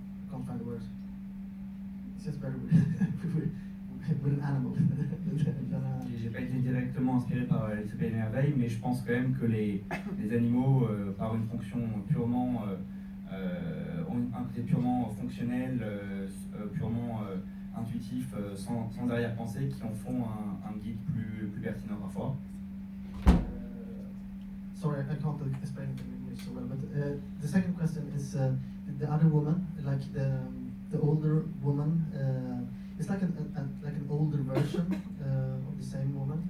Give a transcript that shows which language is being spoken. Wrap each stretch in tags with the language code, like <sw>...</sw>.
<en>Can't find the word. It's just better with with an animal.</en> <fr>J'ai pas été directement inspiré par les et merveilles, mais je pense quand même que les animaux, par une fonction purement, ont un côté purement fonctionnel, purement intuitif, sans arrière-pensée, qui en font un guide plus pertinent parfois.</fr> <en>Sorry, I can't explain it in English so well, but the second question is the other woman, like the older woman. It's like an older version of the same woman.</en>